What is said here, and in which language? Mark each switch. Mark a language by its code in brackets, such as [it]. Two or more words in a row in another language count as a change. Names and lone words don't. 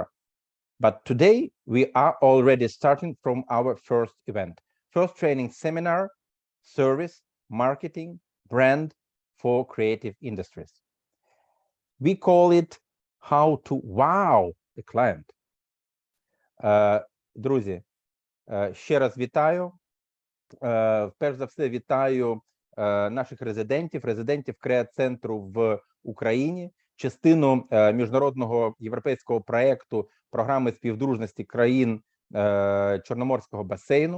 [en] But today we are already starting from our first event, first training seminar, service, marketing, brand for creative industries. We call it how to wow the client. [uk] Друзі, ще раз вітаю. Перш за все, вітаю наших резидентів CCIs-центру в Україні, частину міжнародного європейського проєкту програми співдружності країн Чорноморського басейну.